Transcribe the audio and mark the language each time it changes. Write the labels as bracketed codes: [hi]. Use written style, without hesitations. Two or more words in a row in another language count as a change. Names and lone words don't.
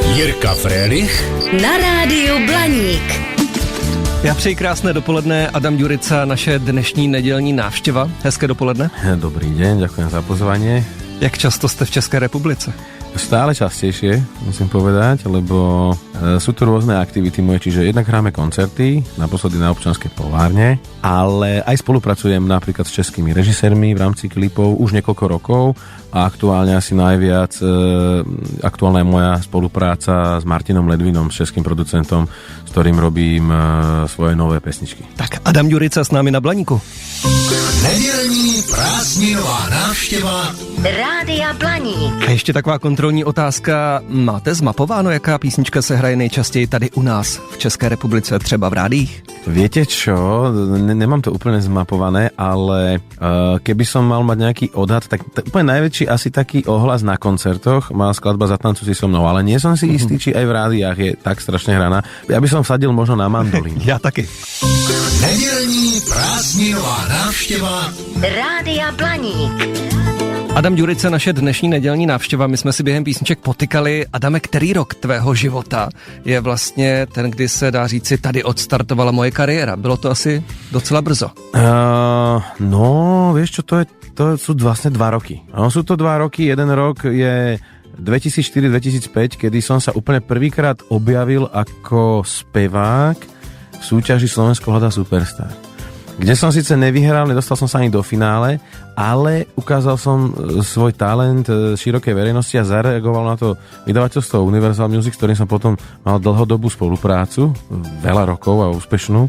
[cs] Jirka Frélich na rádiu Blaník. Já přeji krásné dopoledne, Adam Ďurica, naše dnešní nedělní návštěva. Hezké dopoledne. [sk] Dobrý deň, ďakujem za pozvanie. [cs] Jak často jste v České republice? [sk] Stále častejšie, musím povedať, lebo sú tu rôzne aktivity moje, čiže jednak hráme koncerty, naposledy na Občianskej polárne, ale aj spolupracujem napríklad s českými režisérmi v rámci klipov už niekoľko rokov a aktuálne asi najviac aktuálna je moja spolupráca s Martinom Ledvinom, s českým producentom, s ktorým robím svoje nové pesničky. [cs] Tak Adam Ďurica s námi na Blaníku. Nedělní prázdninová návštěva Rádia Blaník. A ještě taková kontrolní otázka. Máte zmapováno, jaká písnička se hraje nejčastěji tady u nás v České republice, třeba v rádiích? [sk] Viete čo, nemám to úplne zmapované, ale keby som mal mať nejaký odhad, tak úplne najväčší asi taký ohlas na koncertoch má skladba Zatancuj si so mnou, ale nie som si istý, či aj v rádiách je tak strašne hraná. Ja by som vsadil možno na mandolín. [cs] Já taky. Nedělní prázdninová návštěva Rádia Blaník. Adam Ďurica, naše dnešní nedělní návštěva. My jsme si během písniček potykali. Adame, který rok tvého života je vlastně ten, kdy se dá říci, tady odstartovala moje kariéra? Bylo to asi docela brzo. [sk] No, vieš čo, to sú vlastne 2 roky. No, sú to 2 roky, jeden rok je 2004-2005, kedy som sa úplne prvýkrát objavil ako spevák v súťaži Slovensko hľadá superstar. Kde som síce nevyhral, nedostal som sa ani do finále, ale ukázal som svoj talent širokej verejnosti a zareagoval na to vydavateľstvo Universal Music, s ktorým som potom mal dlhodobú spoluprácu, veľa rokov a úspešnú.